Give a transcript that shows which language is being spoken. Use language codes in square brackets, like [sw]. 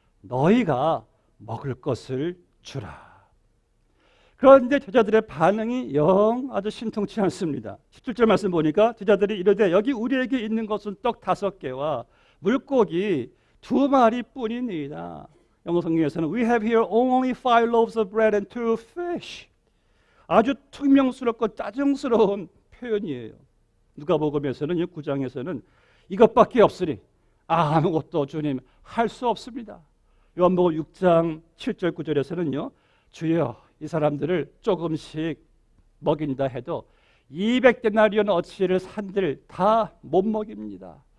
[ko] 너희가 먹을 것을 주라. 그런데 제자들의 반응이 영 아주 신통치 않습니다. 17절 말씀 보니까 제자들이 이르되 여기 우리에게 있는 것은 떡 5개와 물고기 2마리뿐이니이다. 영어 성경에서는 [en] We have here only 5 loaves of bread and 2 fish. [ko] 아주 퉁명스럽고 짜증스러운 표현이에요. 누가복음에서는 9장에서는 이것밖에 없으니 아무것도 주님 할 수 없습니다. 요한복음 6장 7절 9절에서는요. 주여 이 사람들을 조금씩 먹인다 해도 200데나리온 어치를 산들 다 못 먹입니다.